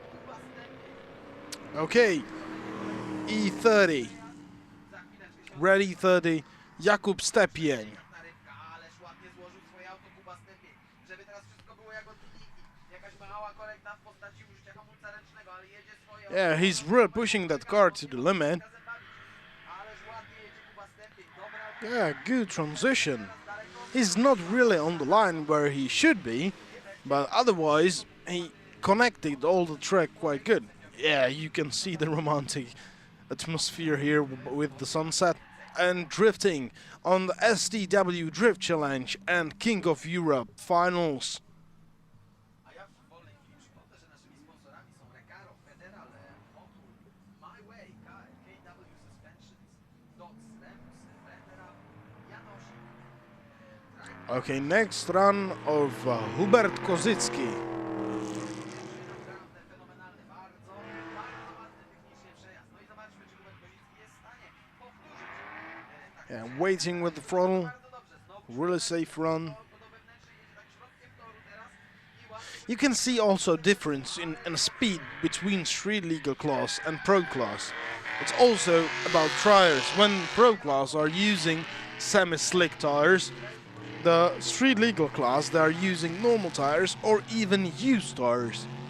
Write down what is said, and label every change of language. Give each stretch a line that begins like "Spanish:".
Polish: Kuba Stepień.
English: Okay, E30,
Polish: Za chwileczkę się
English: Ready 30, Jakub Stepień.
Polish: na rybka, ależ ładnie złożył swoje auto Kuba Stepień. Żeby teraz wszystko było jak od linijki. Jakaś mała korekta w postaci użycia hamulca ręcznego, ale jedzie swoje auto.
English: Yeah, he's really pushing that car to the limit.
Polish: Ależ ładnie jedzie Kuba Stepień. Dobra,
English: Yeah, good transition. He's not really on the line where he should be, but otherwise he connected all the track quite good. Yeah, you can see the romantic atmosphere here with the sunset and drifting on the STW Drift Challenge and King of Europe finals.
Polish: a ja w wolnej chwili przypomnę, że naszymi sponsorami są Recaro, Federal, Motul, My Way, KW Suspensions, Dots, Remus, Federal, Janosik.
English: Okay, next run of Hubert Kozycki.
Polish: Naprawdę fenomenalny, bardzo ładny technicznie przejazd. No i zobaczmy, czy Hubert Kozicki jest w stanie powtórzyć. Tak,
English: Yeah, waiting with the throttle.
Polish: bardzo dobrze. Znowu
English: Really safe run.
Polish: do wewnętrznej jedzie tak środkiem toru teraz i ładnie
English: You can see also difference in speed between street legal class and pro class. It's also about tires. When pro class are using semi-slick tires, the street legal class they are using normal tires or even used tires.